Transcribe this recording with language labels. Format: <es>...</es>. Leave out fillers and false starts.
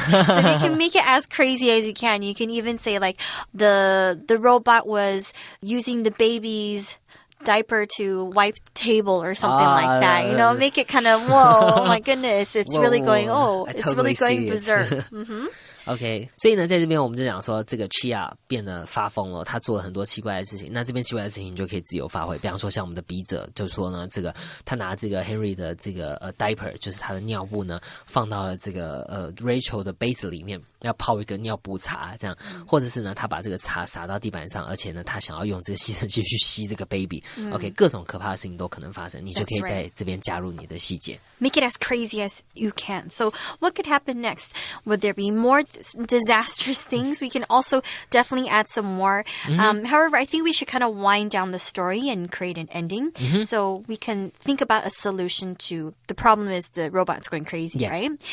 <en>So you can make it as crazy as you can. You can even say like the robot was using the baby's diaper to wipe the table or something like that. Make it kind of, whoa, oh my goodness, it's really going, it's really going berserk.</en> <zh>OK， 所以呢在这边我们就讲说这个 Chia 变得发疯了，他做了很多奇怪的事情。那这边奇怪的事情就可以自由发挥，比方说像我们的笔者就说呢，这个他拿这个 Henry 的这个diaper 就是他的尿布呢放到了这个Rachel 的杯子里面，要泡一个尿布茶这样，或者是呢他把这个茶洒到地板上，而且呢他想要用这个吸尘器去吸这个 baby。 OK， 各种可怕的事情都可能发生，你就可以在这边加入你的细节。</zh> <en>Make it as crazy as you can. So what could happen next? Would there be more disastrous things? We can also definitely add some more. However, I think we should kind of wind down the story and create an ending. So we can think about a solution to the problem is the robot's going crazy, right?</en>